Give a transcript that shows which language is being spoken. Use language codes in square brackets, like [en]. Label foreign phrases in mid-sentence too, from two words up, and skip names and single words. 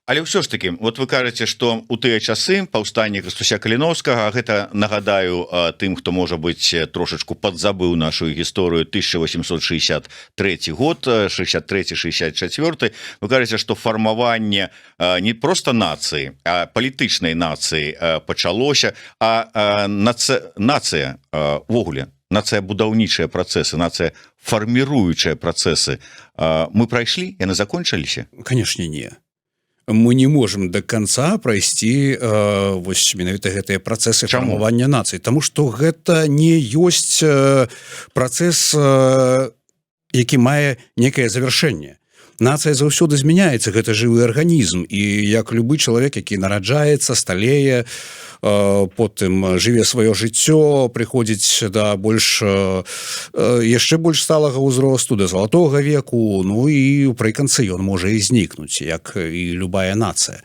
[be] Але ўсё ж таки, вот вы кажаце, што у тыя часы паўстання Крыстуся Каліновскага, гэта нагадаю тым, хто можа быць трошачку падзабыў нашу гісторыю, 1863 год, 63-64, вы кажаце, што фармаванне не проста нацыі, а палітычнай нацыі пачалося, а нацыя увогуле, нацыя будаўнічыя працэсы, нацыя фарміруючыя працэсы мы прайшлі, яны закончыліся? Канешне, не. [ru] Мы не можем до конца [be] прайсці вось менавіта гэтыя працэсы фармавання нацыі, таму што гэта не ёсць працэс, які мае некае завяршэнне. Нацыя заўсёды змяняецца, гэта жывы арганізм, і як любы чалавек, які нараджаецца, сталее, потым жыве сваё жыццё, прыходзіць да больш яшчэ больш сталага ўзросту, да залатога веку, ну і прыканцы ён можа і знікнуць, як і любая нацыя.